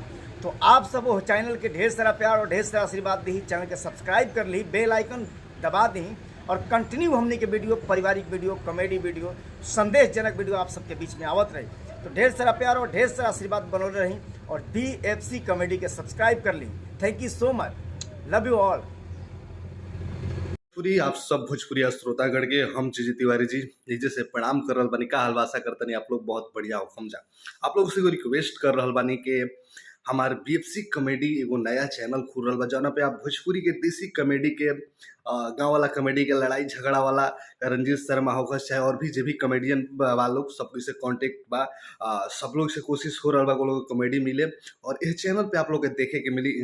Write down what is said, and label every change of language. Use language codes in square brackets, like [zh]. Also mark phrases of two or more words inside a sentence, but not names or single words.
[bho] तो आप सब वो चैनल के ढेर सारा प्यार और ढेर सारा आशीर्वाद दी। चैनल के सब्सक्राइब कर ली, [en] bell icon [bho] दबा दी और कंटिन्यू हमने के वीडियो, पारिवारिक वीडियो, कॉमेडी वीडियो, संदेशजनक वीडियो आप सबके बीच में आवत रही। तो ढेर सारा प्यार और ढेर सारा आशीर्वाद बनल रही और BFC कॉमेडी के सब्सक्राइब कर ली। [en] thank you so much, love you all. [bho] पूरी आप सब भोजपुरिया श्रोतागण के हम जीजी तिवारी जी नीचे से प्रणाम कर रहल बानी। का हाल आशा करतनी आप लोग बहुत बढ़िया हो। समझा आप लोग से रिक्वेस्ट कर रहल बानी कि हमार BFC कॉमेडी एगो नया चैनल खुल रहा बा जौना पे आप भोजपुरी के देसी कॉमेडी के गाँव वाला कॉमेडी के लड़ाई झगड़ा वाला रंजीत शर्मा होकर चाहे और भी जो भी कॉमेडियन वालों सब से कांटेक्ट बा, सब लोग से कोशिश हो रहा बा लोग कॉमेडी मिले और इस चैनल पे आप लोग के देखे के मिली।